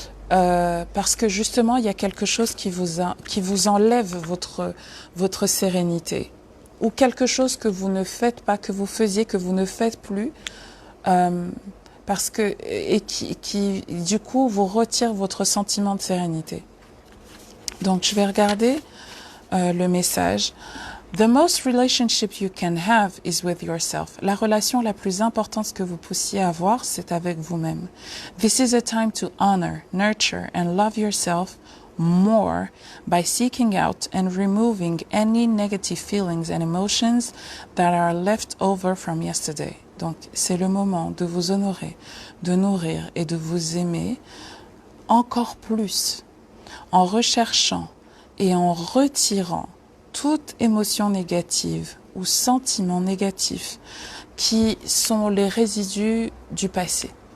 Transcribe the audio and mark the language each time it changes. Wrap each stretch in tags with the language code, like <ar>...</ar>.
<fr>Parce que justement, il y a quelque chose qui vous enlève votre sérénité. Ou quelque chose que vous ne faites pas, que vous faisiez, que vous ne faites plus. Parce que, et qui, du coup, vous retire votre sentiment de sérénité. Donc, je vais regarder le message.</fr> <en>The most relationship you can have is with yourself.</en> <fr>La relation la plus importante que vous puissiez avoir, c'est avec vous-même.</fr> <en>This is a time to honor, nurture and love yourself more by seeking out and removing any negative feelings and emotions that are left over from yesterday.</en> <fr>Donc, c'est le moment de vous honorer, de nourrir et de vous aimer encore plus en recherchant et en retirant toute émotion négative ou sentiment négatif qui sont les résidus du passé.</fr>